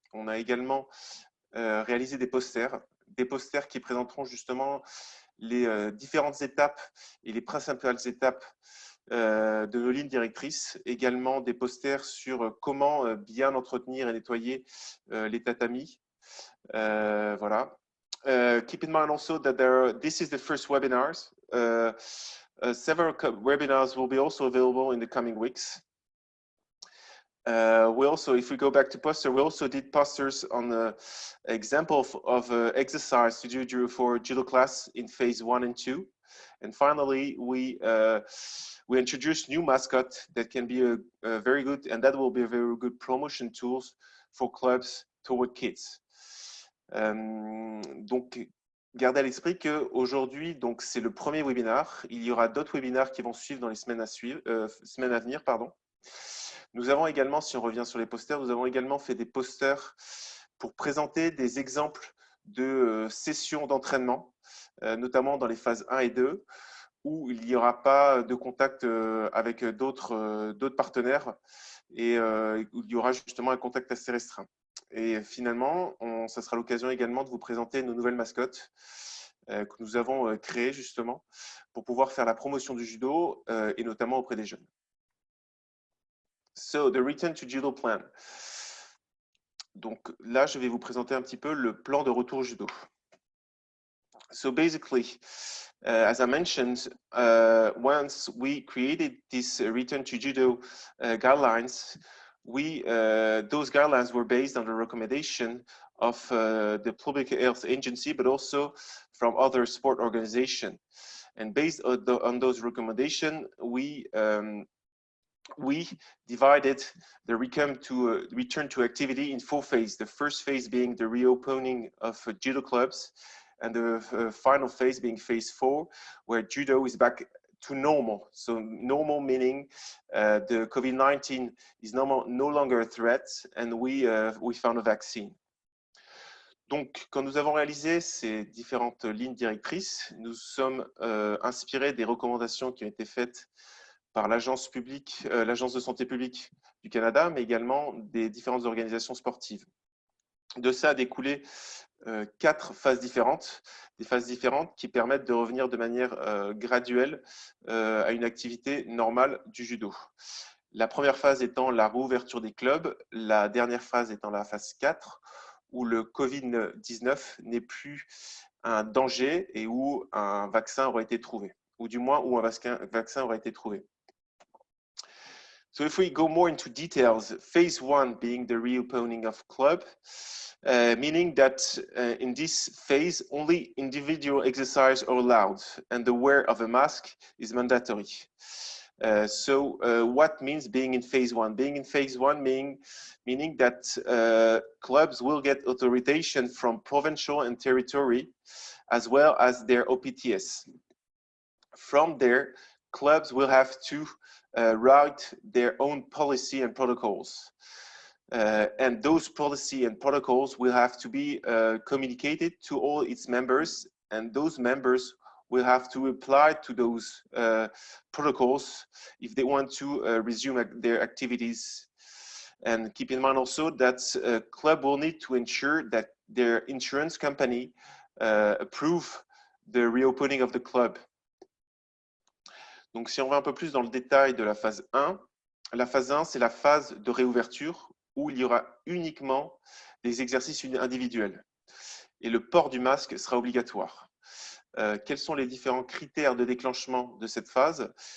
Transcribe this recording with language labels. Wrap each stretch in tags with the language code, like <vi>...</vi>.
<fr>On a également réalisé des posters qui présenteront justement les différentes étapes et les principales étapes de nos lignes directrices, également des posters sur comment bien entretenir et nettoyer les tatamis. Voilà.</fr> <en>Keep in mind also that this is the first webinars. Several webinars will be also available in the coming weeks. We also, if we go back to poster, we also did posters on the example of exercise to do for judo class in phase 1 and 2. And finally, we introduced new mascot that can be a very good, and that will be a very good promotion tools for clubs toward kids.</en> <fr>Donc, gardez à l'esprit qu'aujourd'hui, donc c'est le premier webinaire. Il y aura d'autres webinaires qui vont suivre dans les semaines à venir, pardon. Nous avons également, si on revient sur les posters, nous avons également fait des posters pour présenter des exemples de sessions d'entraînement, notamment dans les phases 1 et 2, où il n'y aura pas de contact avec d'autres partenaires et où il y aura justement un contact assez restreint. Et finalement, ça sera l'occasion également de vous présenter nos nouvelles mascottes que nous avons créées justement pour pouvoir faire la promotion du judo et notamment auprès des jeunes.</fr> <en>So, the return to judo plan.</en> <fr>Donc là, je vais vous présenter un petit peu le plan de retour au judo.</fr> <en>So basically, as I mentioned, once we created this return to judo guidelines, those guidelines were based on the recommendation of the Public Health Agency, but also from other sport organizations. And based on those recommendations, we divided the return to activity in 4 phases. The first phase being the reopening of judo clubs, and the final phase being phase 4, where judo is back to normal. So normal meaning the COVID-19 is no longer a threat, and we found a vaccine.</en> <fr>Donc, quand nous avons réalisé ces différentes lignes directrices, nous sommes inspirés des recommandations qui ont été faites par l'agence de santé publique du Canada, mais également des différentes organisations sportives. De ça a découlé 4 phases différentes, des phases différentes qui permettent de revenir de manière graduelle à une activité normale du judo. La première phase étant la réouverture des clubs, la dernière phase étant la phase 4, où le Covid-19 n'est plus un danger et où un vaccin aurait été trouvé, ou du moins où un vaccin aurait été trouvé.</fr> <en>So if we go more into details, phase 1 being the reopening of club, meaning that in this phase, only individual exercise are allowed and the wear of a mask is mandatory. So what means being in phase 1? Being in phase 1 meaning that clubs will get authorization from provincial and territory, as well as their OPTS. From there, clubs will have to write their own policy and protocols. And those policy and protocols will have to be communicated to all its members, and those members will have to apply to those protocols if they want to resume their activities. And keep in mind also that a club will need to ensure that their insurance company approve the reopening of the club.</en> <fr>Donc, si on va un peu plus dans le détail de la phase 1, la phase 1, c'est la phase de réouverture où il y aura uniquement des exercices individuels. Et le port du masque sera obligatoire. Quels sont les différents critères de déclenchement de cette phase?</fr>